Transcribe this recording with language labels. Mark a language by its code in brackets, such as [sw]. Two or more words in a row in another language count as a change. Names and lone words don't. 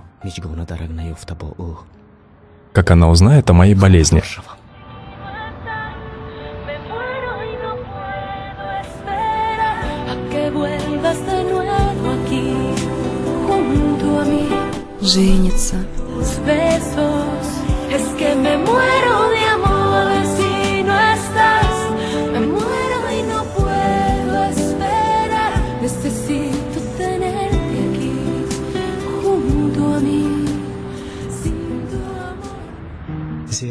[ru] Мичгона дарагна юфтабо у. как она узнает о моей болезни. Женится. [es] Besos, es que me muero de amor si no estás. Me muero y no puedo esperar. Necesito tenerte aquí, junto a mí. Sin tu amor.